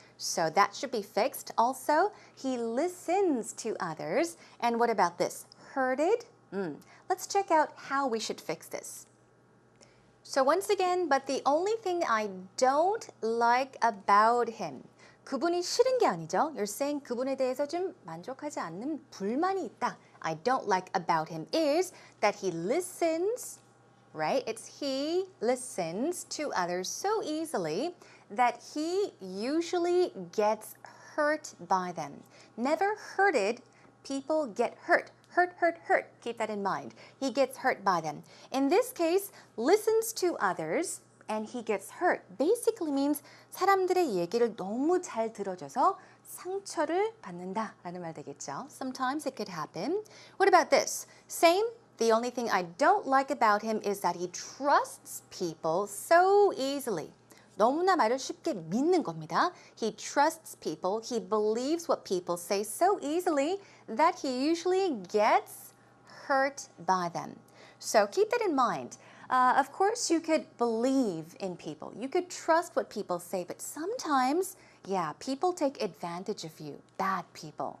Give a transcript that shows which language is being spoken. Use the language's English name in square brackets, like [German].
[English] So that should be fixed. Also, he listens to others. And what about this? Hurted? Let's check out how we should fix this. So once again, but the only thing I don't like about him. [Korean] 그분이 싫은 게 아니죠. You're saying 그분에 대해서 좀 만족하지 않는 불만이 있다. [English] I don't like about him is that he listens, right? It's he listens to others so easily that he usually gets hurt by them. Never hurted, people get hurt. Hurt, hurt, hurt. Keep that in mind. He gets hurt by them. In this case, listens to others and he gets hurt. [Korean] Basically means 사람들의 얘기를 너무 잘 들어줘서 상처를 받는다라는 말 되겠죠. [English] Sometimes it could happen. What about this? Same. The only thing I don't like about him is that he trusts people so easily. [Korean] 너무나 말을 쉽게 믿는 겁니다. [English] He trusts people. He believes what people say so easily that he usually gets hurt by them. So keep that in mind. Of course, you could believe in people. You could trust what people say, but sometimes, yeah, people take advantage of you, bad people.